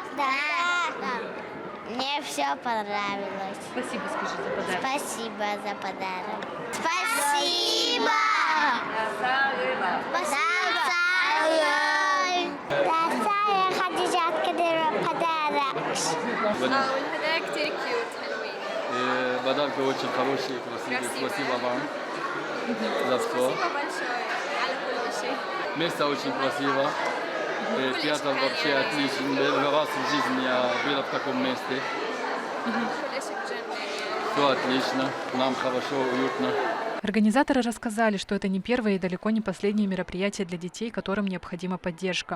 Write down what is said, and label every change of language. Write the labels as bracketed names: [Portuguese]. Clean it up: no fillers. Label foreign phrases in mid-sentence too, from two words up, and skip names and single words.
[Russian] Да. Мне все понравилось. Спасибо, скажи за подарок. Спасибо за подарок. Спасибо! Спасибо! Хадижат Кадырова подарок. [Arabic] والهدايا كتير كيوت حلوين. [Russian] Подарки очень хорошие, красивые. Спасибо вам за все. Спасибо большое [Arabic] على كل شيء. [Russian] Место очень красиво. Театр вообще отличный. Первый раз в жизни я был в таком месте. Все отлично. Нам хорошо, уютно. Организаторы рассказали, что это не первое и далеко не последнее мероприятие для детей, которым необходима поддержка.